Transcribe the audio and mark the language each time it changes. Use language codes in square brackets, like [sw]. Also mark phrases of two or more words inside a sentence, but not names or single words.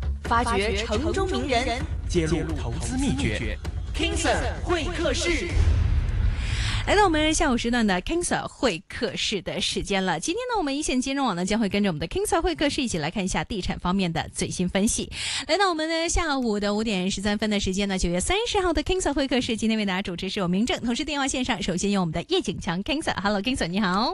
[zh] 發掘城中名人，揭露投資秘訣。 King Sir 會客室。来到我们下午时段的 King Sir 会客室的时间了。今天呢，我们一线金融网呢将会跟着我们的 King Sir 会客室一起来看一下地产方面的最新分析。来到我们的下午的5:13的时间呢，9月30号的 King Sir 会客室，今天为大家主持是我明正，同时电话线上首先有我们的叶景强 King Sir。Hello King Sir，你好。